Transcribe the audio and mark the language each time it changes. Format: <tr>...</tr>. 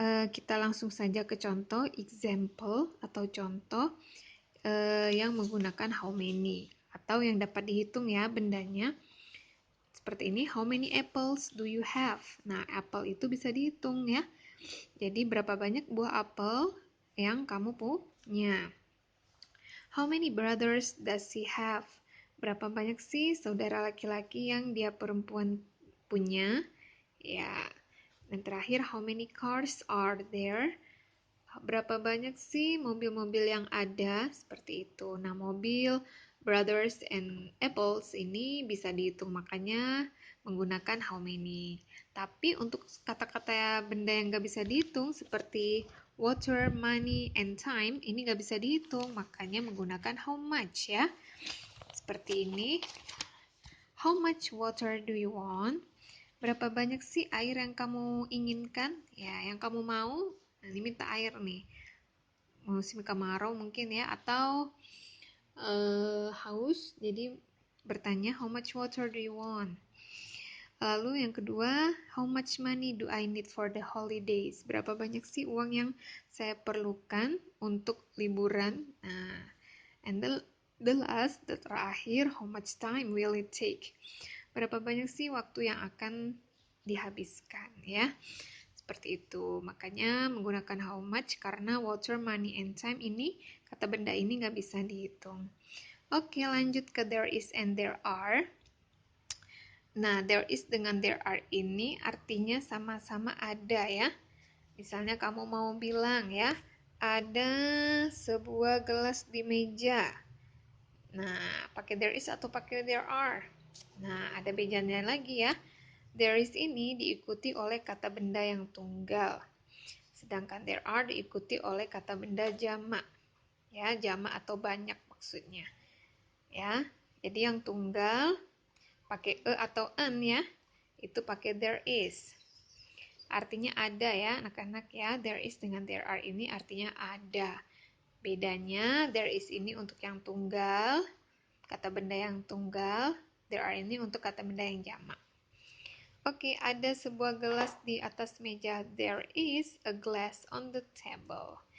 <id>Kita langsung saja ke contoh example atau contoh yang menggunakan how many atau yang dapat dihitung ya bendanya. Seperti ini,</id> <en>how many apples do you have?</en> <id>Nah, apple itu bisa dihitung ya. Jadi berapa banyak buah apel yang kamu punya?</id> <en>How many brothers does he have?</en> <id>Berapa banyak sih saudara laki-laki yang dia perempuan punya? Ya. Dan terakhir,</id> <en>how many cars are there?</en> <id>Berapa banyak sih mobil-mobil yang ada? Seperti itu. Nah, mobil, brothers, and apples ini bisa dihitung, makanya menggunakan how many. Tapi untuk kata-kata benda yang gak bisa dihitung seperti water, money, and time, ini gak bisa dihitung, makanya menggunakan how much ya. Seperti ini.</id> <en>How much water do you want?</en> <id>Berapa banyak sih air yang kamu inginkan? Ya, yang kamu mau. Nah, ini minta air nih. Musim kemarau mungkin ya, atau haus. Jadi bertanya,</id> <en>how much water do you want?</en> <id>Lalu yang kedua,</id> <en>how much money do I need for the holidays?</en> <id>Berapa banyak sih uang yang saya perlukan untuk liburan?</id> <en>Nah, and the last, the terakhir, how much time will it take?</en> <id>Berapa banyak sih waktu yang akan dihabiskan ya? Seperti itu. Makanya menggunakan how much karena water, money, and time ini, kata benda ini nggak bisa dihitung. Lanjut ke there is and there are. Nah, there is dengan there are ini artinya sama-sama ada ya. Misalnya kamu mau bilang ya, ada sebuah gelas di meja. Nah, pakai there is atau pakai there are? Nah, ada bedanya lagi ya. There is ini diikuti oleh kata benda yang tunggal. Sedangkan there are diikuti oleh kata benda jamak. Ya, jamak atau banyak maksudnya. Ya, jadi yang tunggal pakai atau an ya, itu pakai there is. Artinya ada ya anak-anak ya, there is dengan there are ini artinya ada. Bedanya there is ini untuk yang tunggal, kata benda yang tunggal, there are ini untuk kata benda yang jamak. Ada sebuah gelas di atas meja.</id> <en>There is a glass on the table.</en>